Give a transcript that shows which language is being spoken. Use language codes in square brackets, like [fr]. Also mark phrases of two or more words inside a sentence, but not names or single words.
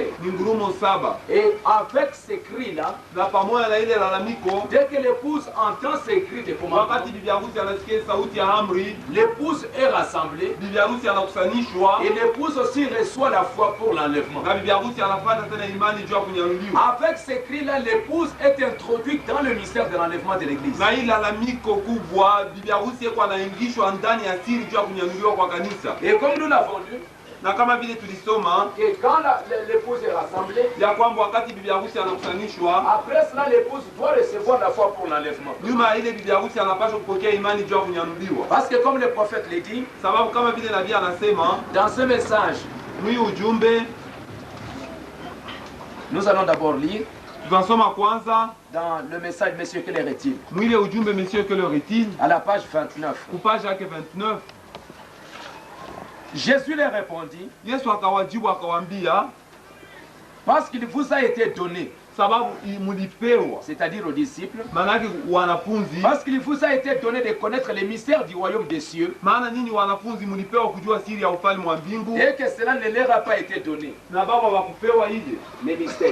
[fr] Et avec ces cris-là, dès que l'épouse entend ces cris de commandement, l'épouse est rassemblée et l'épouse aussi reçoit la foi pour l'enlèvement. Avec ces cris-là, l'épouse est introduite dans le mystère de l'enlèvement de l'église. Et comme nous l'avons lu, [sw] na kama vile tulisoma [fr] que quand l'épouse est rassemblée, [sw] ya kwamba wakati bibi harusi anakusanishwa, [fr] après cela l'épouse doit recevoir la foi pour l'enlèvement. [sw] Nyuma ile bibi harusi anapaswa kupokea imani juu ya kunyanuliwa. [fr] Parce que comme le prophète le dit, [sw] sababu kama vile nabii anasema [fr] dans ce message, [sw] mwi ujumbe, [fr] nous allons d'abord lire [sw] tunasoma kwanza [fr] dans le message Monsieur que leur est-il? [sw] Mwile ujumbe Monsieur que leur est-il? [fr] À la page 29. [sw] Ku page yake 29. [fr] Jésus leur répondit, [sw] Yesu akawajibu akawambia, [fr] parce qu'il vous a été donné, c'est-à-dire aux disciples, parce qu'il vous a été donné de connaître les mystères du royaume des cieux, et que cela ne leur a pas été donné. Les mystères.